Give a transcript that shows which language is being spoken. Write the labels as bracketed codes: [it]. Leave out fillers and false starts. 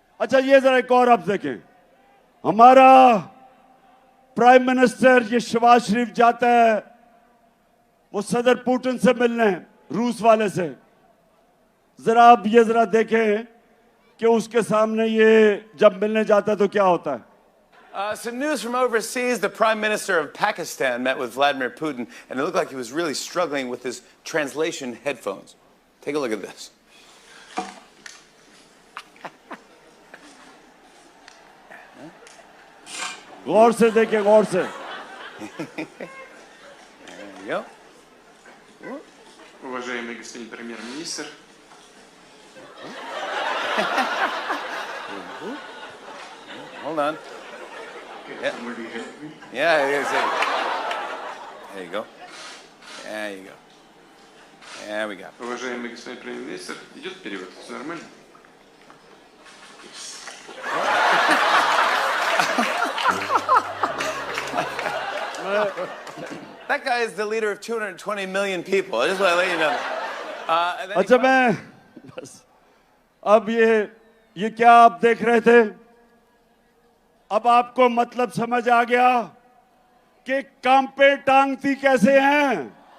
[hi] अच्छा ये जरा एक और आप देखें, हमारा प्राइम मिनिस्टर ये शहबाज शरीफ जाता है वो सदर पुतिन से मिलने, रूस वाले से। जरा आप ये जरा देखें कि उसके सामने ये जब मिलने जाता है तो क्या होता है। [en] Some news from overseas. The Prime Minister of Pakistan met with Vladimir Putin, and it looked like he was really struggling with his translation headphones. Take a look at this. [hi] गौर से देखें, गौर से। [en] There you go. [ru] Уважаемый господин премьер-министр, [en] Hold on. can somebody help me? Yeah, there you go. There you go. There we go. [ru] Уважаемый господин премьер-министр, идет перевод? Все нормально? [en] That guy is the leader of 220 million people. I just want to let you know. And then he [hi] अच्छा मैं बस अब ये क्या आप देख रहे थे? अब आपको मतलब समझ आ गया कि काम पे टांगती कैसे हैं?